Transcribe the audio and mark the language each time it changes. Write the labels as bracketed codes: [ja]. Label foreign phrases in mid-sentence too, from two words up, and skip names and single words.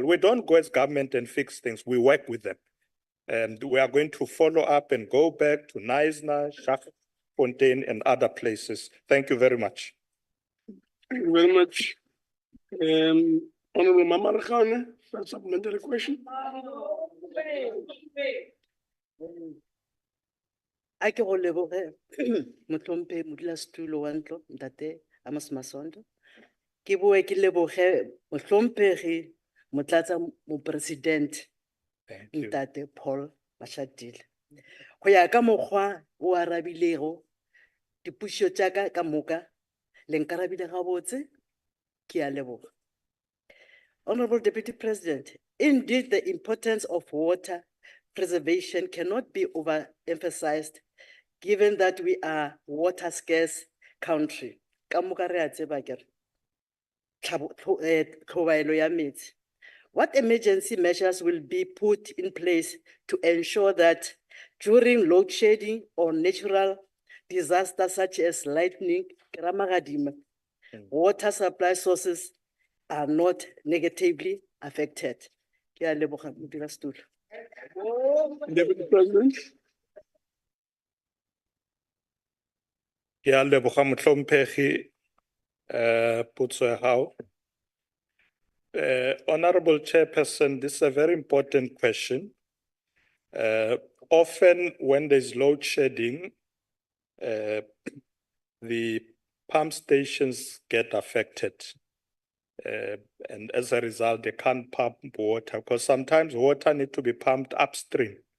[en] We don't go as government and fix things, we work with them. And we are going to follow up and go back to Naisna, Fontaine, and other places. Thank you very much. Thank you very much. Honorable Mamarkhane, for a supplementary question. [nso] A ke go leboge motlhompe modulasetulo wa ntlo Ntate Amos Masondo. Ke boe ke leboge motlhompegi motlatsa mopresidente Ntate Paul Mashatile. Go ya ka mokgwa o arabilego dipušo tša ka moka le nkarabile gabotse ke a leboga. [en] Honorable Deputy President, indeed the importance of water preservation cannot be overemphasized given that we are water scarce country. [nso] Ka moka re a tseba ke re, tlhobaelo ya metsi. [en] What emergency measures will be put in place to ensure that during load shedding or natural disasters such as lightning, water supply sources are not negatively affected? [nso] Ke a leboga, modulasetulo. [en] Deputy President. [nso] Ke a leboga motlhomphegi potso ya gago. [en] Honorable Chairperson, this is a very important question. Often when there's load shedding, the pump stations get affected. And as a result, they can't pump water because sometimes water needs to be pumped upstream.